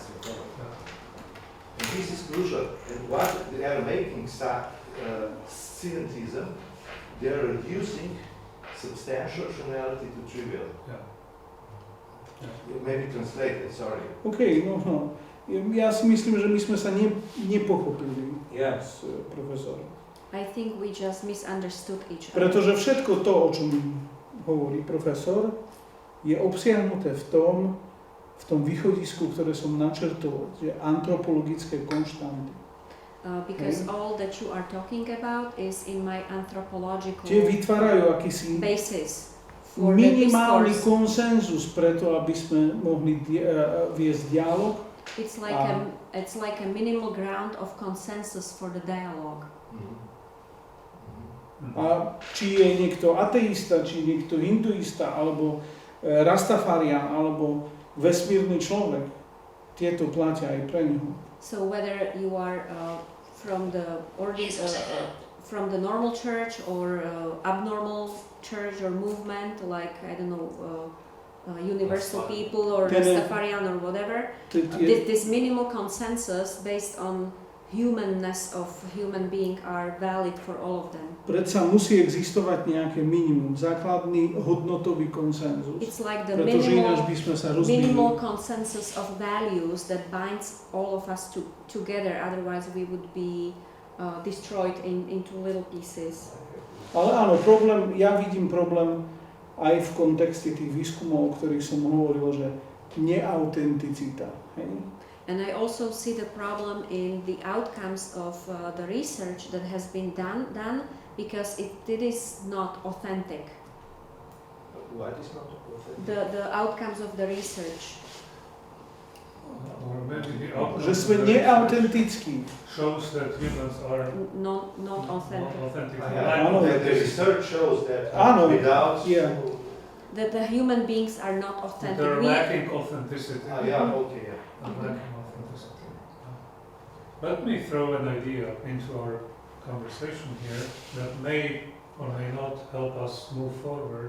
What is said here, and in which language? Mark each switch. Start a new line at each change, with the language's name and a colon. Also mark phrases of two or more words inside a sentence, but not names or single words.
English: And this is crucial. And what they are making scientism, they are reducing substantial rationality to trivial. Maybe translate it, sorry. OK, no.
Slovak: Ja si myslím, že my sme sa nepochopili s profesorom.
English: I think we just misunderstood each other.
Slovak: Pretože všetko to, o čom hovorí profesor, je obsiahnuté v tom východisku, ktoré som načrtol, že antropologické konštanty.
English: Because all that you are talking about is in my anthropological
Slovak: Tie vytvárajú akýsi
English: basis for
Slovak: minimálny
English: the
Slovak: konsenzus preto, aby sme mohli viesť dialog.
English: It's like a minimal ground of consensus for the dialogue.
Slovak: A či je niekto ateista, či niekto hinduista, alebo rastafarian, alebo vesmírny človek, tieto platia aj pre ňoho.
English: So whether you are from the from the normal church or abnormal church or movement, like I don't know, universal people or Rastafarian or whatever, this minimal consensus based on humanness of human being are valid for all of them.
Slovak: Predsa musí existovať nejaké minimum, základný hodnotový konsenzus.
English: It's like the
Slovak: Pretože ináč by sme sa rozbili.
English: minimal consensus of values that binds all of us together, otherwise we would be destroyed into little pieces.
Slovak: Ale áno, ja vidím problém aj v kontexte tých výskumov, o ktorých som hovoril, že neautenticita. Hej?
English: And I also see the problem in the outcomes of the research that has been done because it is not authentic. What is not authentic? The outcomes of the research. Or maybe the
Slovak: Že sme neautentickí.
English: shows that humans are Not authentic. not authentic.
Slovak: Áno.
English: The research shows that
Slovak: Áno,
English: without yeah. That the human beings are not authentic. They're lacking authenticity. yeah, okay, yeah. Lacking authenticity. Let me throw an idea into our conversation here that may or may not help us move forward.